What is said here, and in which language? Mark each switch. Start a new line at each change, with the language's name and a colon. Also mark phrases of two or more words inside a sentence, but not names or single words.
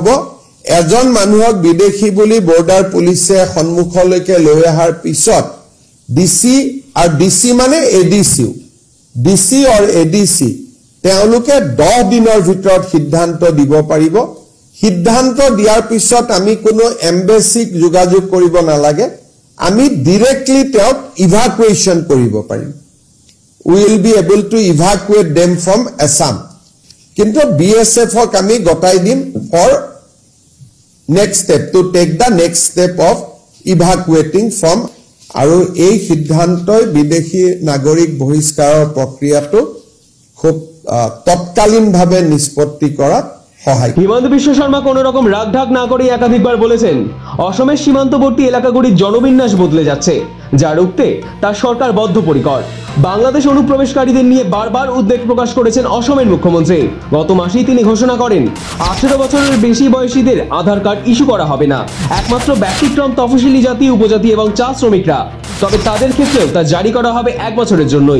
Assamese: এজন মানুহক বিদেশী বুলি বৰ্ডাৰ পুলিচে সন্মুখলৈকে লৈ অহাৰ পিছত ডিসি আৰু ডিসি মানে এডিসি, ডিসি আৰু এডিসি তেওঁলোকে 10 দিনৰ ভিতৰত সিদ্ধান্ত দিব পাৰিব। সিদ্ধান্ত দিয়াৰ পিছত আমি কোনো এম্বেসিক যোগাযোগ কৰিব নালাগে, আমি ডিরেক্টলি তেওঁক ইভাকুয়েশন কৰিব পাৰিম।
English: We will be able to evacuate them from Assam.
Assamese: কিন্তু বিএসএফক আমি গতাই দিম
English: for next step, to take the next step of evacuating from.
Assamese: আৰু এই সিদ্ধান্তই বিদেশী নাগৰিক বহিষ্কাৰৰ প্ৰক্ৰিয়াটো খুব তৎকালীনভাৱে নিষ্পত্তি কৰাত সহায়।
Bangla: হিমন্ত বিশ্ব শর্মা কোন রকম রাগঢাক না করে একাধিকবার বলেছেন, অসমের সীমান্তবর্তী এলাকাগুলির জনবিন্যাস বদলে যাচ্ছে, যা রুখতে তার সরকার বদ্ধপরিকর। বাংলাদেশ অনুপ্রবেশকারীদের নিয়ে বারবার উদ্বেগ প্রকাশ করেছেন অসমের মুখ্যমন্ত্রী। গত মাসেই তিনি ঘোষণা করেন 18 বছরের বেশি বয়সীদের আধার কার্ড ইস্যু করা হবে না, একমাত্র ব্যতিক্রম তফসিলি জাতি, উপজাতি এবং চা শ্রমিকরা, তবে তাদের ক্ষেত্রেও তা জারি করা হবে 1 বছরের জন্যই।